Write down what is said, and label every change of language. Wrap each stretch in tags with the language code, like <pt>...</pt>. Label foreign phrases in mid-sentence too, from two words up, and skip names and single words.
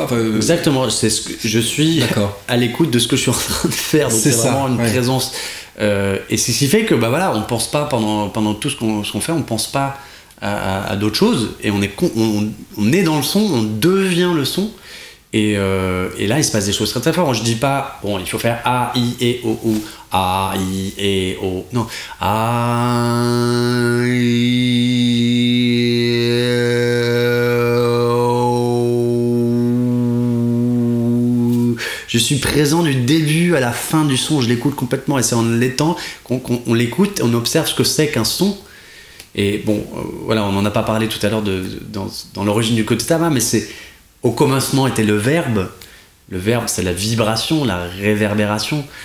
<fr>Exactement, c'est ce que je suis à l'écoute de ce que je suis en train de faire. Donc c'est vraiment une présence. Et c'est ce qui fait que voilà, on pense pas pendant tout ce qu'on fait, on pense pas à d'autres choses, et on est dans le son, on devient le son. Et là, il se passe des choses très très fortes. Je dis pas, bon, il faut faire A, I, E, O, U, A, I, E, O. Non. A, I, E, O. Je suis présent du début à la fin du son, je l'écoute complètement, et c'est en l'étant qu'on l'écoute, on observe ce que c'est qu'un son. Et bon, voilà, on n'en a pas parlé tout à l'heure dans l'origine du Kotodama, mais c'est. Au commencement était le verbe. Le verbe, c'est la vibration, la réverbération.</fr>